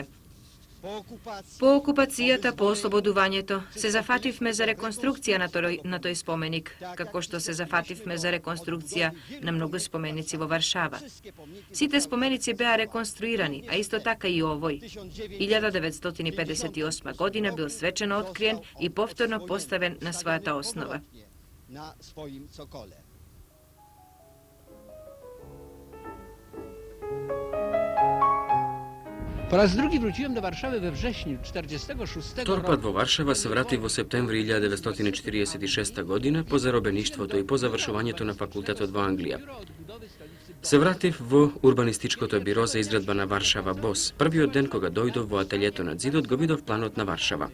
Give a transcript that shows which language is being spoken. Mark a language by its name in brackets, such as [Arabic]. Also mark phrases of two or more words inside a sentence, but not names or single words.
[Macedonian] По окупацијата, по ослободувањето, се зафативме за реконструкција на тој споменик, како што се зафативме за реконструкција на многу споменици во Варшава. Сите споменици беа реконструирани, а исто така и овој. 1958 година бил свечено откриен и повторно поставен на својата основа. [Polish] Po raz drugi wróciłem do Warszawy we wrześniu 1946 [Macedonian] Втор пат во Варшава се вратив во септември 1946 година по заробеништвото и по завршувањето на факултетот во Англија. Се вратив во урбанистичкото биро за изградба на Варшава БОС. Првиот ден кога дојдов во ателјето на зидот го видов планот на Варшава.